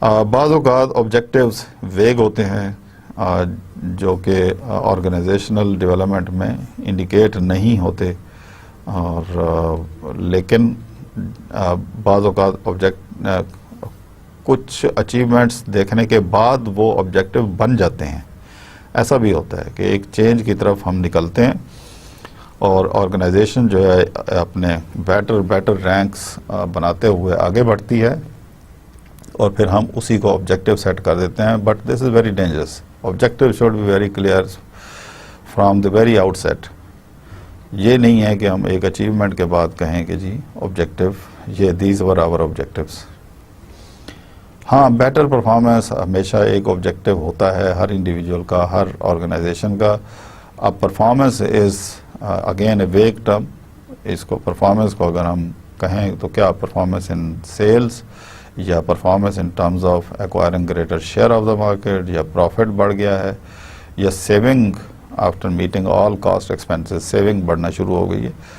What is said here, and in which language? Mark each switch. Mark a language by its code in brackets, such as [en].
[ur] بعض اوقات آبجیکٹیوز ویگ ہوتے ہیں جو کہ آرگنائزیشنل ڈیولپمنٹ میں انڈیکیٹ نہیں ہوتے، اور لیکن بعض اوقات کچھ اچیومنٹس دیکھنے کے بعد وہ آبجیکٹیو بن جاتے ہیں. ایسا بھی ہوتا ہے کہ ایک چینج کی طرف ہم نکلتے ہیں اور آرگنائزیشن جو ہے اپنے بیٹر رینکس بناتے ہوئے آگے بڑھتی ہے اور پھر ہم اسی کو آبجیکٹیو سیٹ کر دیتے ہیں. [en] But this is very dangerous. Objective should be very clear from the very outset. [ur] یہ نہیں ہے کہ ہم ایک اچیومنٹ کے بعد کہیں کہ جی آبجیکٹیو یہ [en] These are our objectives. [ur] ہاں، بیٹر پرفارمنس ہمیشہ ایک آبجیکٹیو ہوتا ہے ہر انڈیویجول کا، ہر آرگنائزیشن کا. [en] اب performance is again a vague term. [ur] اس کو پرفارمنس کو اگر ہم کہیں تو کیا [en] performance in sales, یا performance in terms of acquiring greater share of the market, یا profit [ur] بڑھ گیا ہے، [en] یا saving after meeting all cost expenses, saving [ur] بڑھنا شروع ہو گئی ہے.